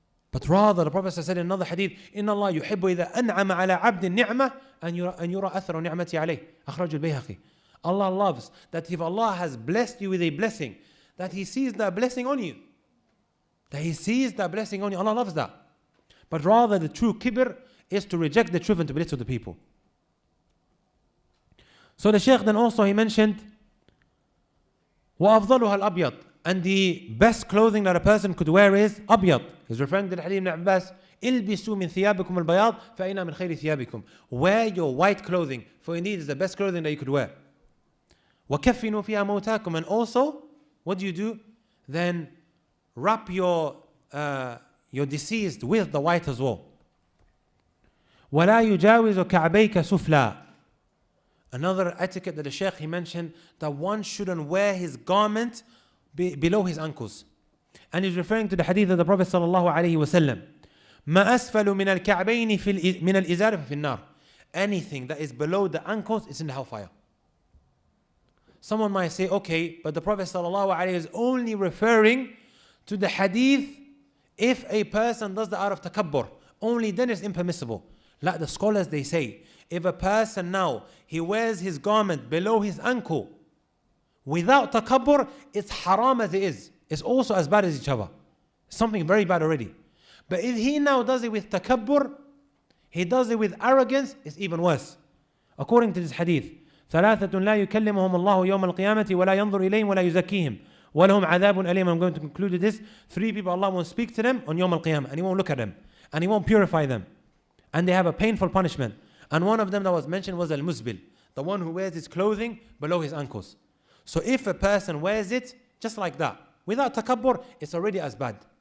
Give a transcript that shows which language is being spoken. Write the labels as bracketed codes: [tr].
[en] But rather, the Prophet said in another hadith, [ar] إِنَّ اللَّهَ يُحِبُّ إِذَا أَنْعَمَ عَلَى عَبْدٍ النِّعْمَةِ أَنْ يُرَى أَثَرُ نِعْمَتِهِ عَلَيْهِ أخرج البيهقي. [en] Allah loves that if Allah has blessed you with a blessing, that He sees that blessing on you. That He sees that blessing on you. Allah loves that. But rather, the true kibr is to reject the truth and to belittle the people. So the Shaykh then also, he mentioned [ar] وَأَفْضَلُهَا الْأَبْيَض, [en] and the best clothing that a person could wear is أبيض. He's referring to the hadith of Ibn Abbas, [ar] إِلْبِسُوا مِنْ ثِيَابِكُمُ الْبَيَاضِ فَإِنَّا مِنْ خَيْرِ ثِيَابِكُم. [en] Wear your white clothing, for indeed it's the best clothing that you could wear. [ar] وَكَفِّنُوا فِيهَا مَوْتَاكُمْ, [en] and also, what do? Then wrap your deceased with the white as well. [ar] وَلَا يُجَاوِزُ كَعْبَيْكَ سُفْلًا. [en] Another etiquette that the Shaykh, he mentioned, that one shouldn't wear his garment below his ankles. And he's referring to the hadith of the Prophet sallallahu alaihi wasallam. [ar] ما أسفل من الكعبين من الإزار في النار. [en] Anything that is below the ankles is in the hellfire. Someone might say, okay, but the Prophet sallallahu alaihi wasallam is only referring to the hadith if a person does that out of takabbur. Only then it's impermissible. Like the scholars, they say, if a person now, he wears his garment below his ankle without takabbur, it's haram as it is. It's also as bad as each other. Something very bad already. But if he now does it with takabbur, he does it with arrogance, it's even worse. According to this hadith, [ar] ثلاثة لا يكلمهم الله يوم القيامة ولا ينظر إليهم ولا يزكيهم ولهم عذاب أليم. [en] I'm going to conclude with this. 3 people, Allah won't speak to them on يوم القيامة, and He won't look at them, and He won't purify them, and they have a painful punishment. And one of them that was mentioned was al-musbil, the one who wears his clothing below his ankles. So if a person wears it just like that, without takabbur, it's already as bad.